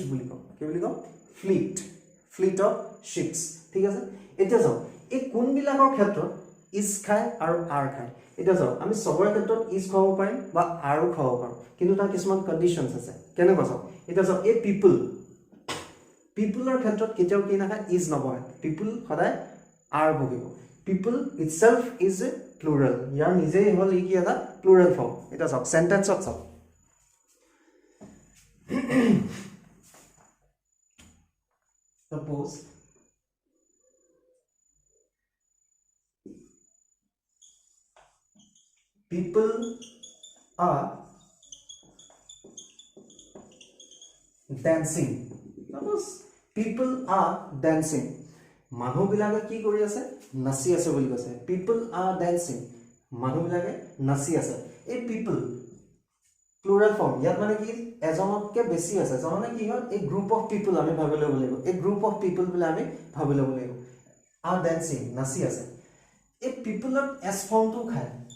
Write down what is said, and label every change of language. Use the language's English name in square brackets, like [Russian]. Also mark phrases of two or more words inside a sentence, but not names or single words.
[Assamese] বুলি কম কি বুলি কম [English] fleet of ships [Assamese] ঠিক আছে এতিয়া যাও এই কোনবিলাকৰ ক্ষেত্ৰত ইজ খায় আৰু আৰ খায় এটা যাও আমি সবৰে ক্ষেত্ৰত ইজ খাব পাৰিম বা আৰো খাব পাৰো কিন্তু তাৰ কিছুমান কন্ডিশনস আছে কেনে কৈছো এটা যাও এই পিপলৰ ক্ষেত্ৰত কেতিয়াও কি নাখায় ইজ নবহে পিপল সদায় আৰ বহিব [English] people itself is a plural [Assamese] ইয়াৰ নিজেই হল কি এটা [English] plural form [Assamese] এটা যাও সেন্টেন্সত চাও [English] suppose people are dancing suppose people are dancing [Assamese] মানুহ বিলাকে কি কৰি আছে নাচি আছে বুলি কৈছে [English] people are dancing [Assamese] মানুহ বিলাকে নাচি আছে এই people [English] plural form [Assamese] ইয়াত মানে কি এজনতকে বেছি আছে জননে কি হয় এই [English] group of people [Assamese] আমি ভাবি ল'ব লাগিব এই [English] group of people [Assamese] বুলি আমি ভাবি ল'ব লাগিব [English] are dancing [Assamese] নাচি আছে এই পিপলত এস ফৰ্মটো খায়